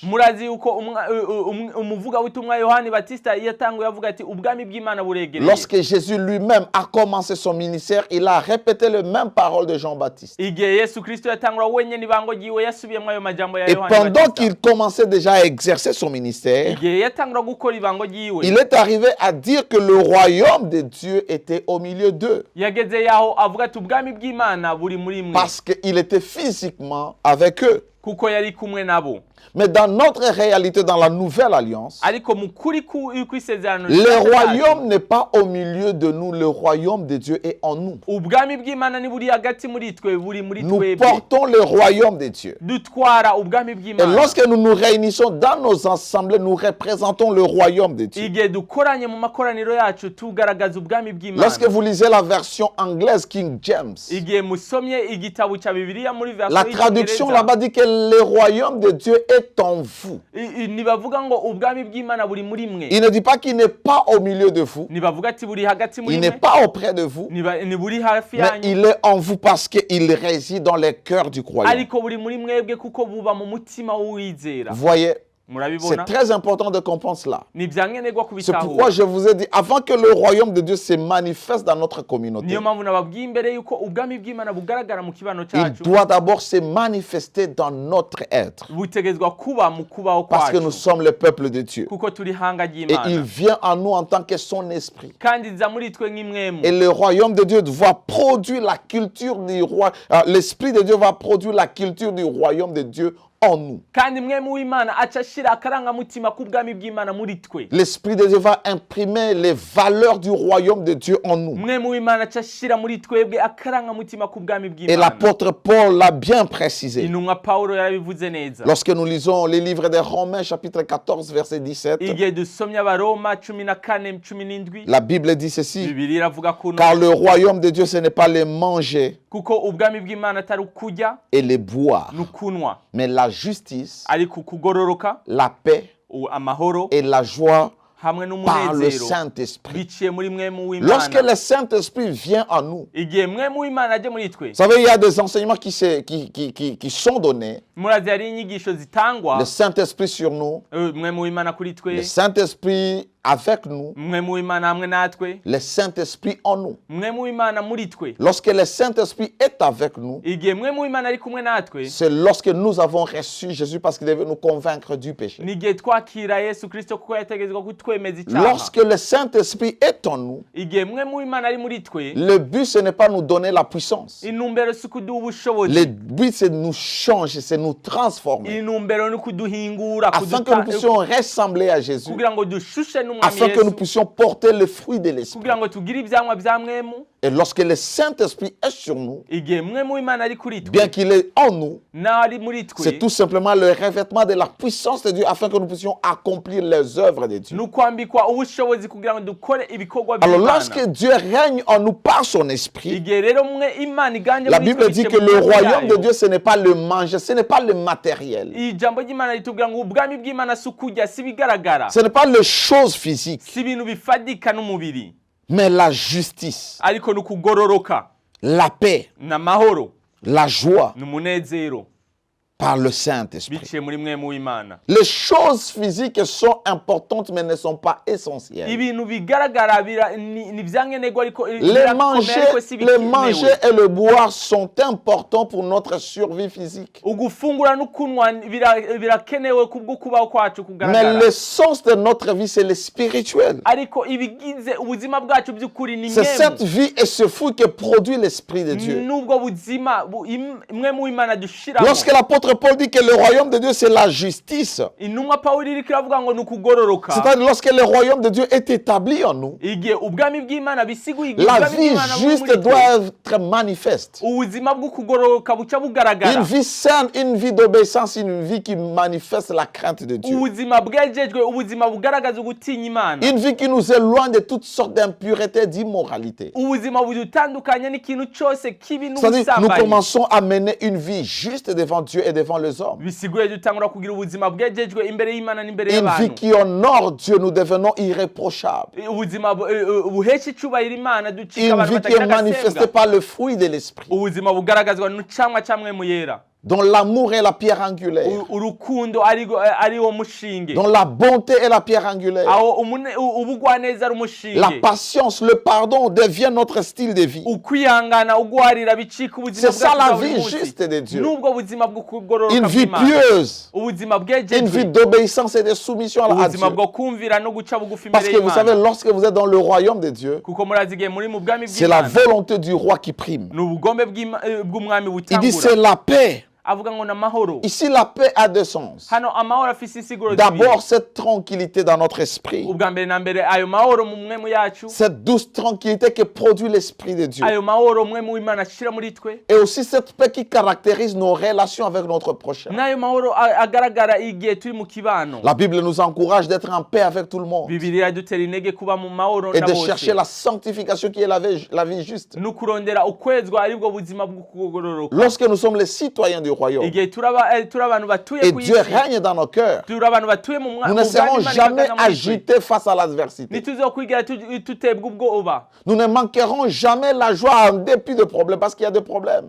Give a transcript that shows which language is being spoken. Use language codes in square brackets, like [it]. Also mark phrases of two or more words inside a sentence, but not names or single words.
[rn] Murazi yuko umuvuga w'itumwa Yohani Batista yatanguye avuga ati ubwami bw'Imana buregereye. [fr] Lorsque Jésus lui-même a commencé son ministère, il a répété les mêmes paroles de Jean-Baptiste. [rn] Igihe Yesu Kristo yatangura wenyene ibango ryiwe yasubiyemwo ayo majambo ya [fr] Et [rn] Yohani [fr] pendant [rn] Batista. [fr] qu'il commençait déjà à exercer son ministère, [rn] Igihe yatangura gukora ibango ryiwe [fr] il est arrivé à dire que le royaume de Dieu était au milieu d'eux. [rn] yageze yaho avuga ati ubwami bw'Imana buri muri mwe [fr] Parce qu'il était physiquement avec eux. [rn] kuko yari kumwe nabo. [fr] Mais dans notre réalité, dans la nouvelle alliance, [rn] Ariko mu kuri kw'isezerano [fr] le royaume n'est pas au milieu de nous, le royaume de Dieu est en nous. [rn] ubwami bw'Imana ni buri hagati muri twe buri muri [fr] Nous [rn] twebwe. [fr] portons le royaume de Dieu. [rn] Dutwara ubwami [fr] Et [rn] bw'Imana. [fr] lorsque nous nous réunissons dans nos assemblées, nous représentons le royaume de Dieu. [rn] Igihe dukoranye mu makoraniro yacu tugaragaza ubwami bw'Imana. [fr] Lorsque vous lisez la version anglaise King James, [rn] Igihe musomye igitabo cya Bibiliya muri version [fr] la traduction là-bas dit que le royaume de Dieu est en vous. [rn] Nibavuga ngo ubwami bw'Imana buri muri mwe. [fr] Il ne dit pas qu'il n'est pas au milieu de vous. [rn] Nibavuga ati buri hagati muri [fr] Il [rn] mwe. [fr] n'est pas auprès de vous. [rn] Ni buri hafi [fr] Mais [rn] yanyu. [fr] il est en vous parce qu'il réside dans les cœurs du croyant. [rn] Ariko buri muri mwebwe kuko buba mu mutima w'uwizera. [fr] Vous voyez, c'est [rn] Murabibona? [fr] très important de comprendre cela. [rn] Ni byankenerwa [fr] C'est pourquoi [rn] kubitahura. [fr] je vous ai dit, avant que le royaume de Dieu se manifeste dans notre communauté, [rn] Niyo mpamvu nababwiye imbere yuko ubwami bw'Imana bugaragara mu kibano [fr] il [rn] cyacu. [fr] doit d'abord se manifester dans notre être. [rn] Butegezwa kuba mu kubaho [fr] Parce que nous [rn] kwacu. [fr] sommes le peuple de Dieu. [rn] Kuko turi hanga [fr] Et il [rn] ry'Imana. [fr] vient en nous en tant que son esprit. [rn] Kandi nza muri twe nk'imwemu. [fr] Et le royaume de Dieu va produire la culture du roi. L'esprit de Dieu va produire la culture du royaume de Dieu en nous. [rn] kandi mwemu w'Imana aca ashira akarangamutima k'ubwami bw'Imana muri twe. [fr] L'Esprit de Dieu va imprimer les valeurs du royaume de Dieu en nous. [rn] mwemu w'Imana aca ashira muri twebwe akarangamutima k'ubwami [fr] Et [rn] bw'Imana. [fr] l'apôtre Paul l'a bien précisé. [rn] intumwa Pawulo yarabivuze neza. [fr] Lorsque nous lisons les livres des Romains, chapitre 14, verset 17, [rn] igihe dusomye Abaroma 14:17, [fr] la Bible dit ceci. [rn] Bibiliya iravuga kuno [fr] Car le royaume de Dieu, ce n'est pas les manger [rn] kuko ubwami bw'Imana atari ukurya [fr] et les boire, [rn] n'ukunwa, [fr] mais la justice, [rn] ariko kugororoka, [fr] la paix [rn] amahoro [fr] et la joie [rn] hamwe [fr] par le [rn] n'umunezero [fr] Saint-Esprit. [rn] biciye muri mwemu [fr] Lorsque [rn] w'Imana. [fr] le Saint-Esprit vient en nous, [rn] igihe mwemu w'Imana aje muri twe, [fr] vous savez, il y a des enseignements qui sont donnés. [rn] murazi hari inyigisho zitangwa, [fr] Le Saint-Esprit sur nous, [rn] mwemu w'Imana kuri [fr] le [rn] twe, [fr] Saint-Esprit avec nous, [rn] mwemu w'Imana hamwe natwe, [fr] le Saint-Esprit en nous. [rn] mwemu w'Imana muri twe. [fr] Lorsque le Saint-Esprit est avec nous, [rn] igihe mwemu w'Imana ari kumwe natwe, [fr] c'est lorsque nous avons reçu Jésus parce qu'il devait nous convaincre du péché. [rn] n'igihe twakira Yesu Kristo kuko yategetswe kutwemeza icyaha. [fr] Lorsque le Saint-Esprit est en nous, [rn] igihe mwemu w'Imana ari muri twe, [fr] le but, ce n'est pas nous donner la puissance. [rn] intumbero si ukuduha [fr] Le [rn] ubushobozi, [fr] but, c'est de nous changer, c'est de nous transformer. [rn] intumbero ni ukuduhingura, [fr] Afin que nous puissions ressembler à Jésus. [rn] kugira ngo dushushe n'umwami [fr] Afin que nous [rn] Yesu, [fr] puissions porter le fruit de l'Esprit. [rn] kugira ngo tugire ivyamwa vya mwemu. [fr] Et lorsque le Saint-Esprit est sur nous, [rn] igihe mwemu w'Imana ari kuri twe, [fr] bien qu'il est en nous, [rn] nawe ari muri [fr] c'est [rn] twe, [fr] tout simplement le revêtement de la puissance de Dieu afin que nous puissions accomplir les œuvres de Dieu. [rn] ni ukwambikwa ubushobozi kugira ngo dukore ibikorwa [fr] Alors [rn] by'Imana. [fr] lorsque Dieu règne en nous par son esprit, [rn] igihe rero Imana iganje [fr] la [rn] muri [fr] Bible [rn] twe [fr] dit [rn] biciye [fr] que [rn] mu [fr] le [rn] mwemu [fr] royaume de [rn] yayo. [fr] Dieu, ce n'est pas le manger, ce n'est pas le matériel. [rn] ijambo ry'Imana ritubwira ngo ubwami bw'Imana si ukurya, si bigaragara, [fr] Ce n'est pas les choses physiques, [rn] si ibintu bifadika n'umubiri, [fr] mais la justice, [rn] ariko ni ukugororoka, [fr] la paix, [rn] n'amahoro, [fr] la joie [rn] n'umunezero [fr] par le Saint-Esprit. [rn] biciye muri mwemu w'Imana. [fr] Les choses physiques sont importantes mais ne sont pas essentielles. [rn] ibintu bigaragara ni vyankenerwa ariko [fr] Les [rn] birakomeye ariko si [fr] manger [rn] bikenewe. [fr] et le boire sont importants pour notre survie physique. [rn] ugufungura n'ukunwa birakenewe kubwo kubaho kwacu [fr] Mais [rn] kugaragara, [fr] l'essence de notre vie, c'est le spirituel. [rn] ariko ibigize ubuzima bwacu by'ukuri ni [fr] C'est cette [rn] mwemu. [fr] vie et ce fruit que produit l'Esprit de Dieu. [rn] n'ubwo buzima mwemu w'Imana dushiramo. [fr] Lorsque l'apôtre Paul dit que le royaume de Dieu, c'est la justice, [rn] intumwa Pawulo iriko iravuga ngo ni ukugororoka, [fr] c'est-à-dire lorsque le royaume de Dieu est établi en nous, [rn] igihe ubwami bw'Imana bisiguye igihe [fr] la [rn] ubwami [fr] vie [rn] bw'Imana buri [fr] juste [rn] muri twe, [fr] doit être manifeste. [rn] ubuzima bwo kugororoka buca bugaragara, [fr] Une vie saine, une vie d'obéissance, une vie qui manifeste la crainte de Dieu. [rn] ubuzima bwejejwe, ubuzima bugaragaza ugutinya Imana, [fr] Une vie qui nous éloigne de toutes sortes d'impuretés, d'immoralité. [rn] ubuzima budutandukanya n'ikintu cyose kibi [fr] C'est-à-dire, nous [rn] n'ubusambanyi. [fr] commençons à mener une vie juste devant Dieu et devant les hommes. [rn] bisiguye dutangura kugira ubuzima bwejejwe imbere y'Imana n'imbere [fr] Une vie [rn] y'abantu, [fr] qui honore Dieu, nous devenons irréprochables. [rn] ubuzima buhesha icubahiro Imana, ducika [fr] Une [rn] abantu [fr] vie qui [rn] batagira [fr] est manifestée [rn] agasenga, [fr] par le fruit de l'Esprit, [rn] ubuzima bugaragazwa n'icamwa ca mwemu yera, [fr] dont l'amour est la pierre angulaire, [rn] urukundo ari wo mushinge, [fr] dont la bonté est la pierre angulaire. [rn] aho ubugwaneza ari umushinge, [fr] La patience, le pardon devient notre style de vie. [rn] ukwihangana ugwarira bicika ubuzima [fr] C'est ça [rn] bwacu [fr] la [rn] bwa buri [fr] vie [rn] munsi. [fr] juste de Dieu. [rn] n'ubwo buzima bwo kugororoka [fr] Une vie [rn] bw'Imana, [fr] pieuse, [rn] ubuzima [fr] une vie [rn] bwejejwe, [fr] d'obéissance et de soumission à [rn] ubuzima [fr] Dieu. [rn] bwo kumvira no guca bugufi [fr] Parce [rn] imbere [fr] que vous savez, [rn] y'Imana, [fr] lorsque vous êtes dans le royaume de Dieu, [rn] kuko murazi igihe muri mu bwami [fr] c'est la [rn] bw'Imana, [fr] volonté du roi qui prime. [rn] ni ubugombe bw'umwami [fr] Il dit [rn] butangura. [fr] c'est la paix. [rn] avuga ngo n'amahoro. [fr] Ici, la paix a deux sens. [rn] hano amahoro afise insiguro [fr] D'abord, cette tranquillité dans notre esprit. [rn] ubwa mbere na mbere ayo mahoro mu mwemu yacu, [fr] Cette douce tranquillité que produit l'Esprit de Dieu. [rn] ayo mahoro mwemu w'Imana ashira muri twe, [fr] Et aussi cette paix qui caractérise nos relations avec notre prochain. [rn] n'ayo mahoro agaragara igihe turi mu kibano. [fr] La Bible nous encourage d'être en paix avec tout le monde [rn] Bibiliya idutera intege kuba mu mahoro [fr] et [rn] na [fr] de [rn] bose, [fr] chercher la sanctification qui est la vie juste. [rn] no kurondera ukwezwa aribwo buzima bwo kugororoka. [fr] Lorsque nous sommes les citoyens du royaume [rn] igihe turi abantu batuye [fr] et [rn] ku [fr] Dieu [rn] isi, [fr] règne dans nos cœurs, [rn] turi abantu batuye mu [fr] nous ne serons jamais agités face à l'adversité. [rn] ntituzokwigera tutebwa ubwoba, [fr] Nous ne manquerons jamais la joie en dépit de problèmes parce qu'il y a des problèmes.